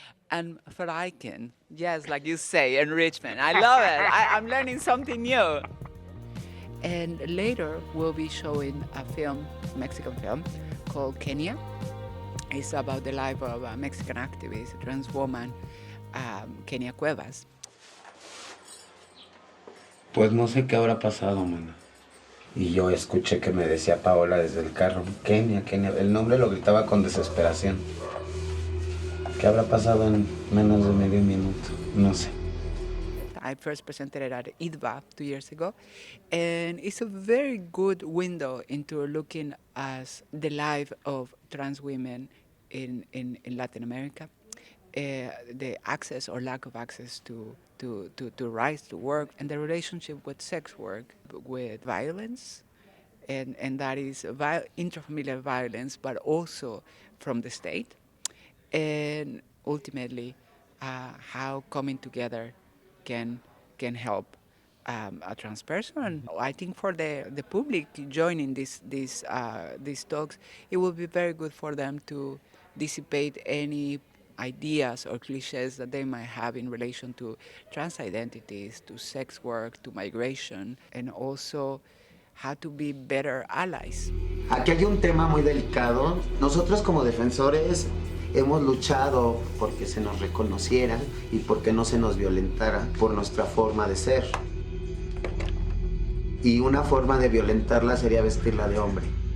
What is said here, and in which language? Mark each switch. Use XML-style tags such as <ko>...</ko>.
<en>And verrijken, yes, like you say, enrichment. I love it. I'm learning something new. And later we'll be showing a film, Mexican film, called Kenya. It's about the life of a Mexican activist, a trans woman, Kenia Cuevas.</en> <es>Pues no sé qué habrá pasado, mana. Y yo escuché que me decía Paola desde el carro, Kenia, Kenia. El nombre lo gritaba con desesperación. ¿Qué habrá pasado en menos de medio minuto? No sé.</es> <en>I first presented it at IDVA 2 years ago, and it's a very good window into looking at the life of trans women in Latin America, the access or lack of access to rights to work, and the relationship with sex work, with violence, and that is intrafamilial violence, but also from the state, and ultimately how coming together can help a trans person. I think for the public joining these talks, it will be very good for them to dissipate any ideas or cliches that they might have in relation to trans identities, to sex work, to migration, and also how to be better allies.</en> <es>Aquí hay un tema muy delicado. Nosotros como defensores hemos luchado porque se nos reconociera y porque no se nos violentara por nuestra forma de ser. Y una forma de violentarla sería vestirla de hombre.</es>